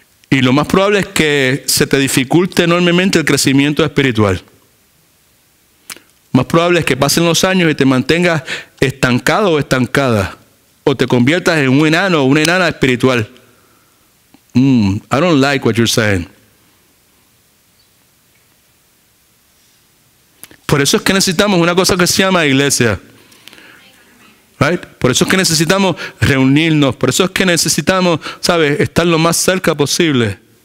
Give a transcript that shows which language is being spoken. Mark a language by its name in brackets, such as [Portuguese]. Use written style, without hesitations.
[Spanish] Y lo más probable es que se te dificulte enormemente el crecimiento espiritual. Más probable es que pasen los años y te mantengas estancado o estancada. O te conviertas en un enano o una enana espiritual. [English] I don't like what you're saying. [Spanish] Por eso es que necesitamos una cosa que se llama iglesia. [English] Right? [Spanish] Por eso es que necesitamos reunirnos. Por eso es que necesitamos, ¿sabes?, estar lo más cerca posible.